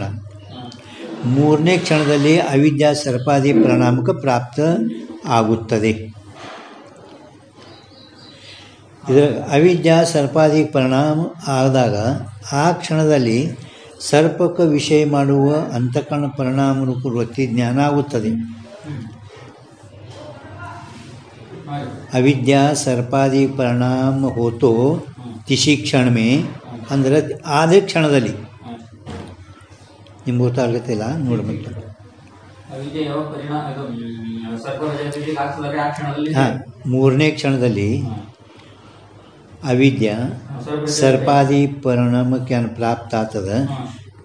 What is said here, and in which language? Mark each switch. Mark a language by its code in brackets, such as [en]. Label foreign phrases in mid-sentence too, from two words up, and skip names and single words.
[kn] ಮೂರನೇ ಕ್ಷಣದಲ್ಲಿ ಅವಿದ್ಯಾ ಸರ್ಪಾದಿ ಪರಿಣಾಮಕ್ಕೆ ಪ್ರಾಪ್ತ ಆಗುತ್ತದೆ. ಇದರ ಅವಿದ್ಯಾ ಸರ್ಪಾದಿ ಪರಿಣಾಮ ಆದಾಗ ಆ ಕ್ಷಣದಲ್ಲಿ ಸರ್ಪಕ್ಕೆ ವಿಷಯ ಮಾಡುವ ಅಂತಃಕರಣ ಪರಿಣಾಮ ರೂಪ ವೃತ್ತಿ ಜ್ಞಾನ ಆಗುತ್ತದೆ. [hi] अविद्या सर्पादि परिणाम होतो तिसी क्षण में [kn] ಅಂದರೆ ಆದೇ ಕ್ಷಣದಲ್ಲಿ ನಿಮ್ಗೆ ಗೊತ್ತಾಗತ್ತಿಲ್ಲ ನೋಡ್ಬೇಕು. ಹಾಂ ಮೂರನೇ ಕ್ಷಣದಲ್ಲಿ ಅವಿದ್ಯಾ ಸರ್ಪಾದಿ ಪರಿಣಾಮಕ್ಕೆ ಪ್ರಾಪ್ತ ಆಗ್ತದೆ.